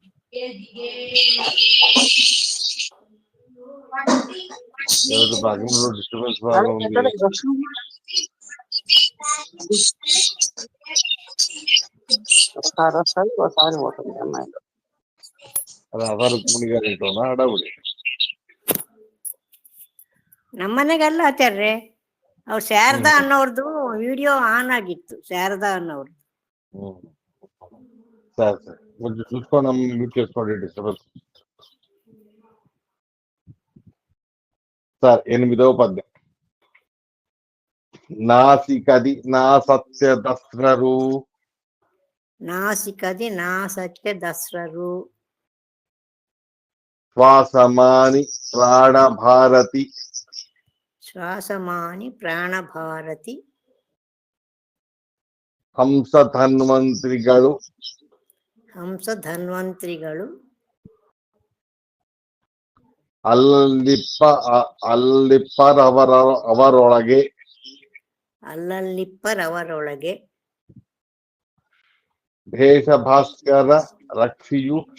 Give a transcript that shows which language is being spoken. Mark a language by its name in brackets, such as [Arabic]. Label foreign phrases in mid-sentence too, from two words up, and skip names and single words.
[Telugu] ఎవరి భాగంలో డిస్టర్బెన్స్ బాగా ఉంది. ఒకసారి వస్తుంది ఒకసారి పోతుంది అమ్మాయిలు. రాధా రుక్మిణి గారి ఇంట్లోనా అడవుడి? [Kannada] ನಮ್ಮನೆಗೆಲ್ಲ ಆಚಾರ್ರೆ ಅವ್ರು ಶಾರದಾ ಅನ್ನೋರ್ದು ವಿಡಿಯೋ ಆನ್ ಆಗಿತ್ತು. ಶಾರದಾ ಅನ್ನೋರ್ದು [Telugu] సరే సరే కొంచెం చూసుకోండి, మ్యూట్ చేసుకోండి డిస్టర్బెన్స్. సార్ 8వ పద్యం. [Kannada] ನಾಸಿಕದಿ ನಾ ಸತ್ಯ ದಸ್ರರು ನಾಸಿಕದಿ ನಾ ಸತ್ಯ ದಸ್ರರು ಶ್ವಾಸಮಾನಿ ಪ್ರಾಣಭಾರತಿ ಶ್ವಾಸಮಾನಿ ಪ್ರಾಣ ಭಾರತಿ ಹಂಸ ಧನ್ವಂತ್ರಿಗಳು ಹಂಸ ಧನ್ವಂತ್ರಿಗಳು ಅವರೊಳಗೆ ಅಲ್ಲಲ್ಲಿಪ್ಪರವರೊಳಗೆ ಭೇಷ ಭಾಸ್ಕರ ರಕ್ಷಿಯು